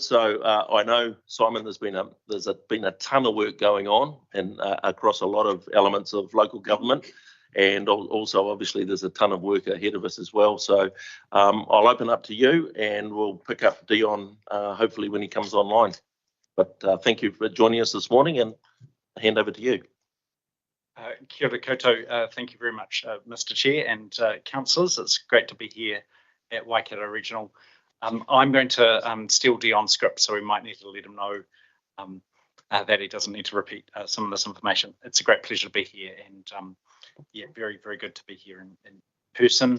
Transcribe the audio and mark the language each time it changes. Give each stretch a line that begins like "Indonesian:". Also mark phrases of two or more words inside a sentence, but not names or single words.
English: So I know, Simon, there's been a ton of work going on and across a lot of elements of local government, and also obviously there's a ton of work ahead of us as well. So I'll open up to you, and we'll pick up Dion hopefully when he comes online. But thank you for joining us this morning, and I'll hand over to you.
Māori: Kia ora koutou.
English: Thank you very much, Mr. Chair and councillors. It's great to be here at Waikato Regional. I'm going to steal Dion's script, so we might need to let him know that he doesn't need to repeat some of this information. It's a great pleasure to be here, and yeah, very, very good to be here in person.